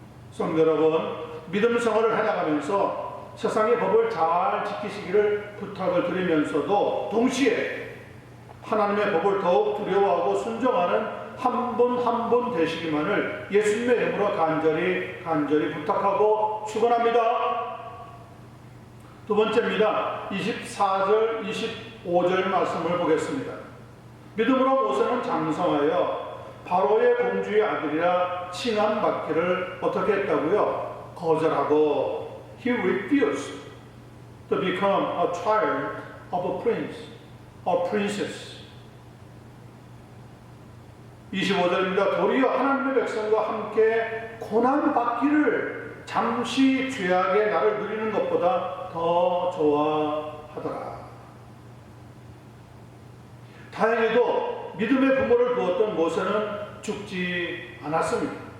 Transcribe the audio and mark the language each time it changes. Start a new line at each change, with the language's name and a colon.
Korean: 성도 여러분, 믿음 생활을 해나가면서 세상의 법을 잘 지키시기를 부탁을 드리면서도 동시에 하나님의 법을 더욱 두려워하고 순종하는 한 분 한 분 되시기만을 예수님의 이름으로 간절히 부탁하고 축원합니다. 두 번째입니다. 24절 25절 말씀을 보겠습니다. 믿음으로 모세는 장성하여 바로의 공주의 아들이라 칭함받기를 어떻게 했다고요? 거절하고
English: he refused to become a child of a prince or princess.
Korean: 25절입니다. 도리어 하나님의 백성과 함께 고난받기를 잠시 죄악의 나를 누리는 것보다 더 좋아하더라. 다행히도 믿음의 부모를 두었던 모세는 죽지 않았습니다.